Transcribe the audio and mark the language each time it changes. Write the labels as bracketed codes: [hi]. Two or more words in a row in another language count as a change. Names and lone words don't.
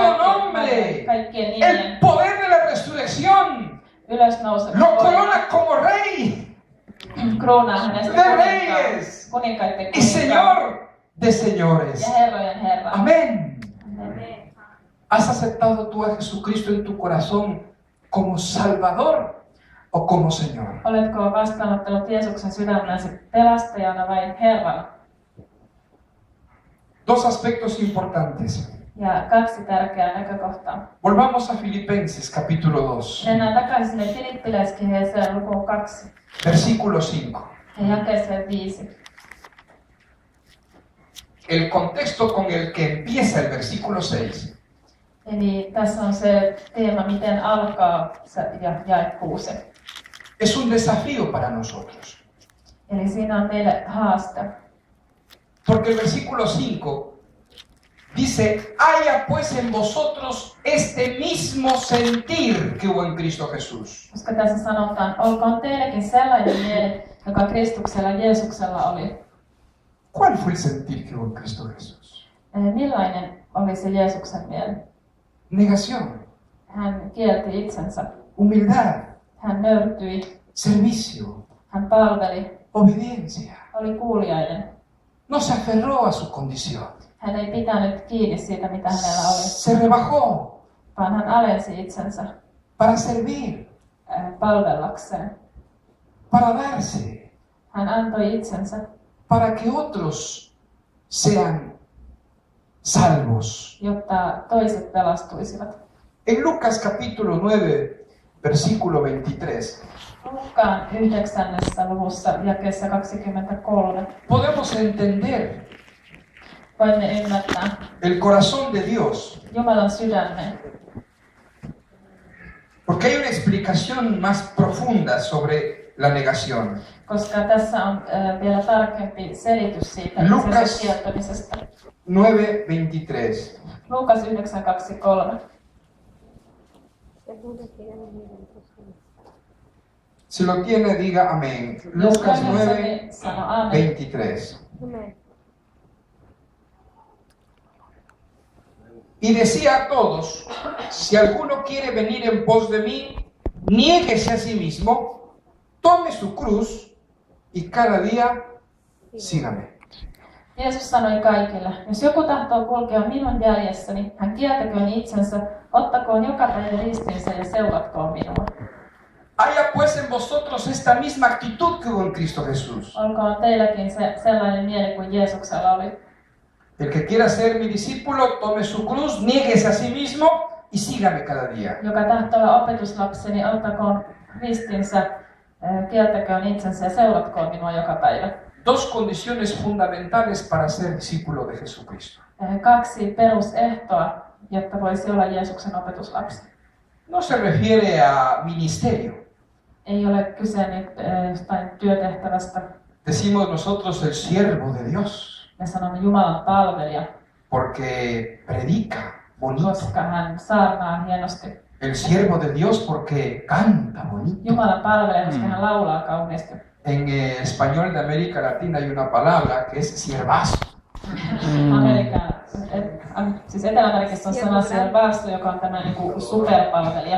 [fi] kaikkien [es] nombre, [fi] vallan, kaikkien [es] el [fi] nimien, [es] poder de la resurrección. [fi] ylösnousemisen [es] Lo [fi] voima. [es] corona como rey [fi] Kruunaa hänestä [es] de reyes [fi] kuninkaiden [es] y [fi] kuninkaan [es] Señor de señores. [fi] ja herrojen Herra. [es] Amén. [fi] Amen. [es] ¿Has aceptado tú a Jesucristo en tu corazón como Salvador o como Señor? [fi] Oletko vastaanottanut Jeesuksen sydämellesi pelastajana vai Herrana? [es] Dos aspectos importantes. [fi] Ja kaksi tärkeää näkökohtaa. [es] Volvamos a Filipenses capítulo 2, [fi] Mennään takaisin sinne Filippiläiskirjeeseen lukuun 2 [es] versículo 5. [fi] ja jakeeseen 5. [es] El contexto con el que empieza el versículo 6 [fi] Eli tässä on se teema, miten alkaa ja jae 6. [es] es un desafío para nosotros. [fi] Eli siinä on meille haaste. [es] Porque el versículo 5 dice, haya pues en vosotros este mismo sentir que hubo en Cristo Jesús. [fi] Koska tässä sanotaan, olkoon teillekin sellainen mieli, joka Kristuksella Jeesuksella oli. [es] ¿Cuál fue el sentir que hubo en Cristo Jesús? [fi] Millainen oli se Jeesuksen mieli? [es] Negación, [fi] Hän kielti itsensä. [es] humildad, [fi] Hän nöyrtyi. [es] servicio, [fi] Hän palveli. [es] obediencia. [fi] Oli kuuliainen. [es] No se aferró a su condición. [fi] Hän ei pitänyt kiinni siitä, mitä hänellä oli, [es] Se rebajó [fi] vaan hän alensi itsensä [es] para servir, [fi] palvellakseen. [es] para darse, [fi] Hän antoi itsensä, [es] para que otros sean salvos. [fi] jotta toiset pelastuisivat. [es] En Lucas capítulo 9, versículo 23, [fi] Luukkaan 9. luvussa jakeessa 23 [es] podemos entender [fi] voimme ymmärtää [es] el corazón de Dios, [fi] Jumalan sydämen, [es] porque hay una explicación más profunda sobre la negación. [fi] koska tässä on vielä tarkempi selitys siitä [es] Lukas- [fi] itse kieltämisestä. 9:23. Luukas 9.23. [es] Si lo tiene, diga amén. [fi] Jos [es] Lucas [fi] toinen [es] 9, [fi] niin sano aamen. [es] 23. Y decía a todos, si alguno quiere venir en pos de mí, niéguese a sí mismo, tome su cruz y cada día sígame. [fi] Jeesus sanoi kaikille, jos joku tahtoo kulkea minun jäljessäni, hän kieltäköön itsensä, ottakoon joka päivä ristinsä ja seuratkoon minua. [es] Haya pues en vosotros esta misma actitud que hubo en Cristo Jesús. [fi] Olkoon teilläkin sellainen mieli kuin Jeesuksella oli. [es] El que quiera ser mi discípulo, tome su cruz, niéguese a sí mismo y sígame cada día. [fi] Joka tahtoo olla opetuslapseni, ottakoon ristinsä, kieltäköön itsensä ja seuratkoon minua joka päivä. [es] Dos condiciones fundamentales para ser discípulo de Jesucristo. [fi] Kaksi perusehtoa, jotta voisi olla Jeesuksen opetuslapsi. [es] No se refiere a ministerio. [fi] Ei ole kyse nyt jostain työtehtävästä. [es] Decimos nosotros el siervo de Dios, [fi] Me sanomme Jumalan palvelija, [es] porque predica bonito. [fi] koska hän saarnaa hienosti. [es] El siervo de Dios porque canta bonito. [fi] Jumalan palvelija, koska hän laulaa kauniisti. [es] En español de América Latina hay una palabra que es siervazo. [fi] Siis Etelä-Amerikassa on sana siervazo, joka on tämä niinku superpalvelija.